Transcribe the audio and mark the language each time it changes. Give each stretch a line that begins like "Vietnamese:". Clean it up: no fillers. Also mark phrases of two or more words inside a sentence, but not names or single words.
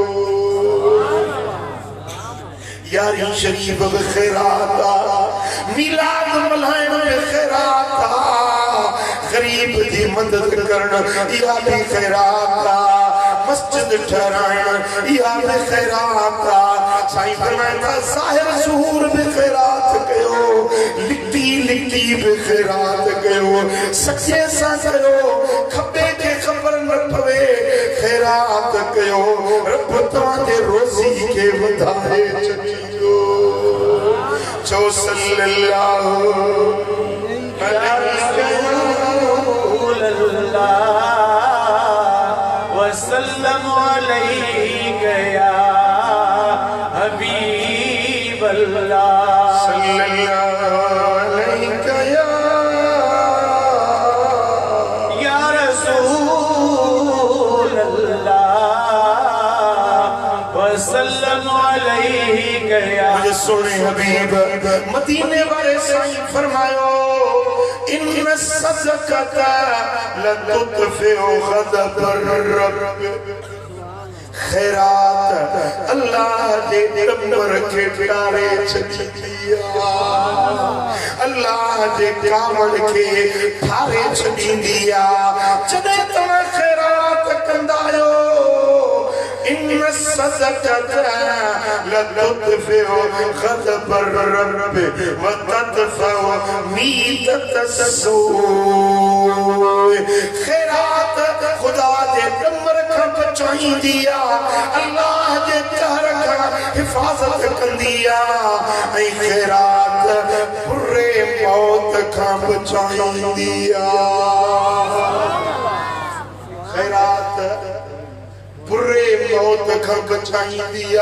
Sindhi: यारी शरीफ में खैरात मिलाद मल्हाइण में खैरात गरीब की मदद करण इहा भी खैरात मस्जिद ठहराइण इहा भी खैरात साईं फरमाया ज़ाहिर ज़हूर भी खैरात कयो, लिखती लिखती भी खैरात कयो, सच्चे सां कयो, खब्बे के खबर न पवे खैरात कयो, रब तव्हांजे रोज़ी के वधाए छॾींदो। चो सल्लल्लाहु
Arabic: وسلم عليك يا حبيب الله, صلى الله عليك يا رسول الله، وسلم عليك يا
Sindhi: मुझे सोने हबीब मदीने वाले साईं फरमायो
Arabic: إن الصدقة لتطفئ غضب الرب.
Sindhi: खैरात अल्लाह जे नंबर के ठारे छॾींदिया, अल्लाह जे कावड़ के ठारे छॾींदिया। जॾहिं तव्हां खैरात कंदा आहियो
Arabic: إن الصدقة لتطفئ غضب الرب وتدفع ميتة السوء.
Sindhi: खैरात खुदा जे नंबर खां बचाईंदिया, अल्लाह जे कहर खां हिफ़ाज़त कंदिया, ऐं खैरात बुरे मौत खां बचाईंदिया। खैरात बुरे मौत खां बचाईंदिया।